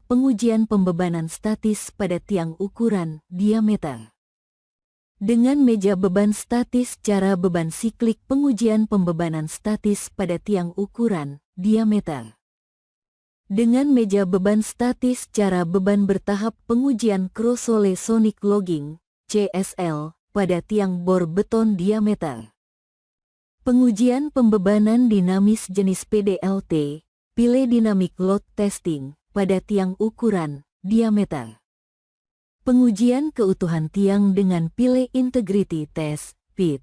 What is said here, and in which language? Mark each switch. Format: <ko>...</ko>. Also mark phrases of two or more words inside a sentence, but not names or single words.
<id>Pengujian pembebanan statis pada tiang ukuran diameter dengan meja beban statis. Cara beban siklik. Pengujian pembebanan statis pada tiang ukuran diameter dengan meja beban statis. Cara beban bertahap. Pengujian</id> <en>cross-sole sonic logging CSL</en> <id>pada tiang bor beton diameter. Pengujian pembebanan dinamis jenis PDLT,</id> <en>Pile Dynamic Load Testing,</en> <id>pada tiang ukuran diameter. Pengujian keutuhan tiang dengan</id> <en>Pile Integrity Test,</en> <id>PIT.</id>